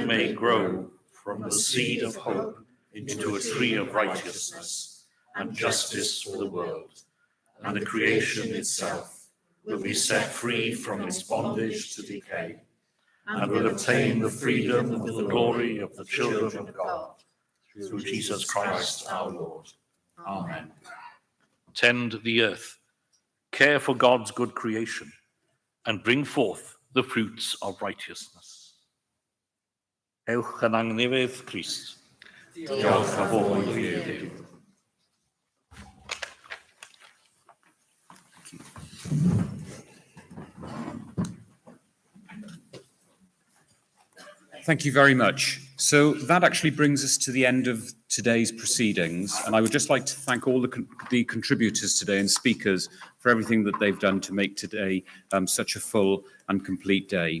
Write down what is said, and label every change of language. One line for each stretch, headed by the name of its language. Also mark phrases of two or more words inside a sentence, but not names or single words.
English: may grow from the seed of hope into a tree of righteousness and justice for the world, and the creation itself will be set free from its bondage to decay, and will obtain the freedom and the glory of the children of God, through Jesus Christ our Lord. Amen. Tend the earth, care for God's good creation, and bring forth the fruits of righteousness.
Welsh: Ewch yn angnifedd Christ. Diolch a fod i Dduw.
English: Thank you very much. So that actually brings us to the end of today's proceedings. And I would just like to thank all the contributors today and speakers for everything that they've done to make today such a full and complete day.